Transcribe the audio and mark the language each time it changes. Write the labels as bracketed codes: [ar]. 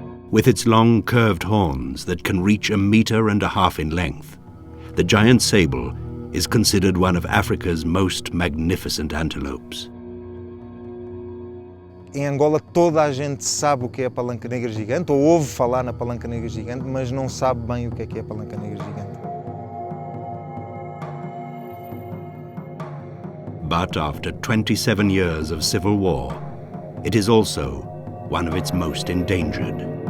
[en] With its long curved horns that can reach 1.5 meters in length, the giant sable is considered one of Africa's most magnificent antelopes. [pt] Em Angola toda a gente sabe o que é a palanca negra gigante, ou ouve falar na palanca negra gigante, mas não sabe bem o que é a palanca negra gigante. [en] But after 27 years of civil war, it is also one of its most endangered.